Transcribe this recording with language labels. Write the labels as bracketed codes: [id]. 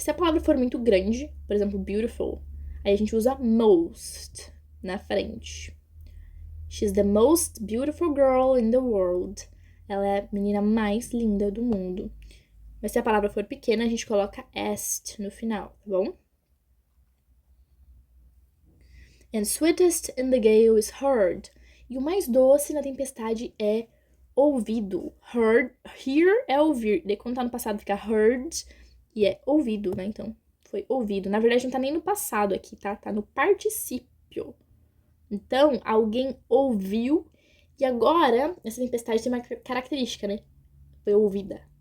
[pt] Se a palavra for muito grande, por exemplo, beautiful, aí a gente usa most na frente. [en] She's the most beautiful girl in the world. [pt] Ela é a menina mais linda do mundo. Mas se a palavra for pequena, a gente coloca est no final, tá bom? [en] And sweetest in the gale is heard. [pt] E o mais doce na tempestade é ouvido. Heard, hear é ouvir. Daí quando tá no passado fica heard e é ouvido, né? Então, foi ouvido. Na verdade, não tá nem no passado aqui, tá? Tá no particípio. Então, alguém ouviu e agora essa tempestade tem uma característica, né? Foi ouvida.